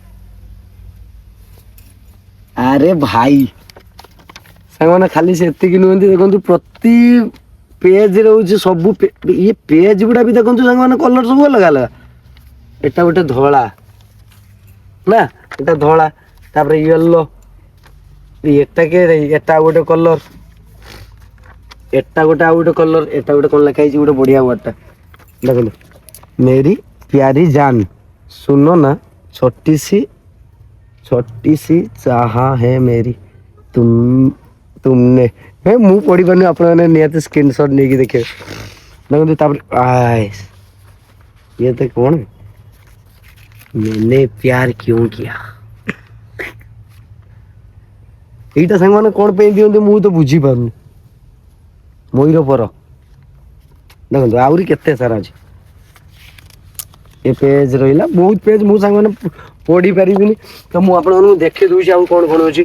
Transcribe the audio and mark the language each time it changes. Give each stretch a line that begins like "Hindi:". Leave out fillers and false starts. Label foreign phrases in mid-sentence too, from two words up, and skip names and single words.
Odia: ଆରେ ଭାଇ ସାଙ୍ଗମାନେ ଖାଲି ସେତିକି ନୁହନ୍ତି, ଦେଖନ୍ତୁ ପ୍ରତି ପେଜ ରହୁଛି ସବୁ ଇଏ ପେଜ ଗୁଡା ବି ଦେଖନ୍ତୁ ସାଙ୍ଗମାନେ କଲର ସବୁ ଅଲଗା ଅଲଗା। ଏଟା ଗୋଟେ ଧଳା ନା, ଏଟା ଧଳା, ତାପରେ ୟେଲୋ, ଏଟା ଏଟା ଗୋଟେ କଲର, ଏଟା ଗୋଟେ ଆଉ ଗୋଟେ କଲର, ଏଟା ଗୋଟେ କଣ ଲେଖା ହେଇଛି ଗୋଟେ ବଢିଆ ୱାର୍ଡଟା ଦେଖନ୍ତୁ,
Hindi: मेरी प्यारी जान सुनो ना छोटी सी चाहा है मेरी तुम तुमने हे
Odia: ମୁଁ ପଢି ପାରୁନି, ଆପଣମାନେ ନିହାତି ସ୍କ୍ରିନଶଟ ନେଇକି ଦେଖିବେ। ଦେଖନ୍ତୁ ତାପରେ
Hindi: ये तो कौन मैंने प्यार क्यों किया
Odia: এইটা ସାଙ୍ଗମାନେ କଣ ପାଇଁ ଦିଅନ୍ତି ମୁଁ ତ ବୁଝିପାରୁନି। ମୟୂର ପର ଦେଖନ୍ତୁ ଆହୁରି କେତେ ସାରା ଅଛି। ଏ ପେଜ ରହିଲା, ବହୁତ ପେଜ ମୁଁ ସାଙ୍ଗମାନେ ପଢି ପାରିବିନି, ତ ମୁଁ ଆପଣମାନଙ୍କୁ ଦେଖେଇ ଦଉଛି ଆଉ କଣ କଣ ଅଛି।